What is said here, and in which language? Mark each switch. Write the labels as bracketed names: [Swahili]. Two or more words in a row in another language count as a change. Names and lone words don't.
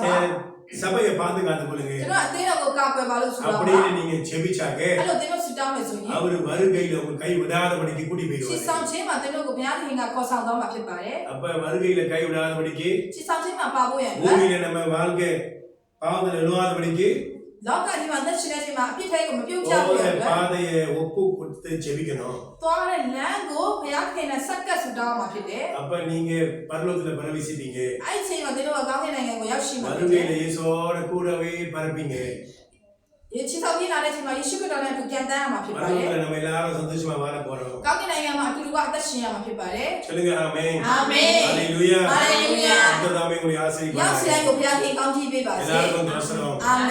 [Tamil] என் சபையை பாதுகாத்துக் கொள்ளுங்க [Burmese] ကျွန်တော်အသင်းတော်ကိုကာကွယ်ပါလို့ဆိုတော့ပါ [Tamil] அப்படின்னு நீங்க ஜெபிச்சாங்க [Burmese] အဲ့လိုသင်တို့ဆူတောင်းမယ်ဆိုရင် [Tamil] அவரு வருகையில உங்க கை விடாதபடிக்கு கூட்டி [Burmese] ချီ [Tamil] போயிடுவாரு [Burmese] ဆောင်ခြင်းမှာသင်တို့ကိုဘုရားသခင်ကခေါ်ဆောင်သွားမှာဖြစ်ပါတယ် [Tamil] அப்ப வருகையில கை விடாதபடிக்கு [Burmese] ချီဆောင်ခြင်းမှာပါဖို့ရအတွက် [Tamil] பூமியில நம்ம வாழ்க்கை பாவத்தில் எழுவாதபடிக்கு [Burmese] လောကကြီးမှာသက်ရှင်တဲ့ချိန်မှာအပြစ်ထဲကိုမပြုတ်ကျဖို့ရ [Tamil] போற [Burmese] အတွက် [Tamil] பாதையை ஒப்பு கொடுத்து ஜெபிக்கணும் [Burmese] သွားတဲ့လမ်းကိုဘုရားသခင်နဲ့ဆက်ကပ်ဆူတောင်းမှာဖြစ်တယ် [Tamil] அப்ப நீங்க பரலோகத்துல பிரவேசிப்பீங்க [Burmese] အဲ့ဒီချိန်မှာသင်တို့ကကောင်းကင်နိုင်ငံကိုရောက်ရှိမှာဖြစ်တယ် [Tamil] வருகையில இயேசுவோட கூடவே பறப்பீங்க [Burmese] ဒီချီဆောင်ခြင်းလာတဲ့ချိန်မှာယေရှုခရစ်တော်နဲ့အတူပြန်တန်းရမှာဖြစ်ပါတယ် [Tamil] பரலோகத்துல நம்ம எல்லாரும் சந்தோஷமா வாழ போறோம் [Burmese] ကောင်းကင်နိုင်ငံမှာအတူတူကအသက်ရှင်ရမှာဖြစ်ပါတယ် [Tamil] சொல்லுங்க ஆமென் [Burmese] အာမင် [Tamil] ஹalleluya [Burmese] ဟာလေလုယာ [Tamil] கர்த்தர் தாமே உங்களை [Burmese] ရောက် [Tamil] ஆசீர்வதிப்பார் [Burmese] စီတိုင်းကိုဘုရားသခင်ကောင်းချီးပေးပါစေ [Tamil] எல்லாருக்கும் தோசரம் [Burmese] အာမင်